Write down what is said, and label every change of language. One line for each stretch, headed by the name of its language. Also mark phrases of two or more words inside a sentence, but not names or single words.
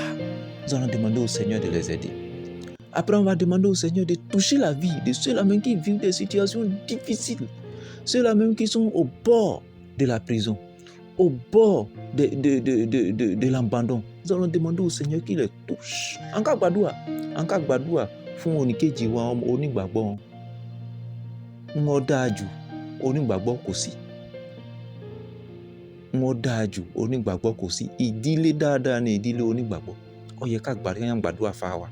French: Nous allons demander au Seigneur de les aider. Après, on va demander au Seigneur de toucher la vie de ceux-là même qui vivent des situations difficiles. Ceux-là même qui sont au bord de la prison, au bord de l'abandon. Nous allons demander au Seigneur qu'il les touche. En cas
Yoruba: gbàdúrà fún oníkejì wa onígbàgbọ́. Wọ́n dáa jù onígbàgbọ́ kò sí. Wọ́n dáa jù onígbàgbọ́ kò sí. Ìdílé dáadáa ni ìdílé onígbàgbọ́. Ó yẹ ká gbàdúrà fáwa.